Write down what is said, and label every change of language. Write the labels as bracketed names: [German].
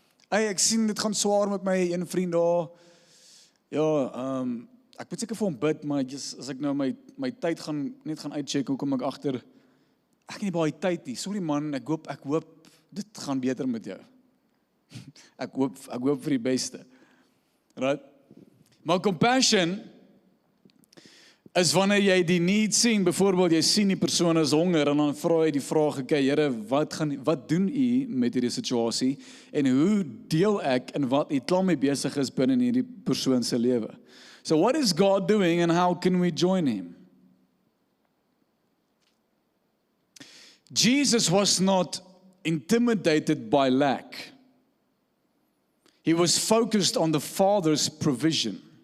[Afrikaans] Ek sien dit gaan swaar met my een vriend daar. Ja, ek moet seker vir hom bid, maar as ek nou my tyd net gaan uitcheck, hoe kom ek agter? Ek het nie baie tyd nie. Sorry man, ek hoop dit gaan beter met jou. Ek hoop vir die beste. Right? Maar compassion is wanneer jy die need sien, byvoorbeeld jy sien die persoon is honger en dan vra jy die vraag, okay, Here, wat doen u met hierdie situasie en hoe deel ek en wat u klaar mee besig is binne in hierdie persoon se lewe? [English] So what is God doing and how can we join him? Jesus was not intimidated by lack. He was focused on the Father's provision.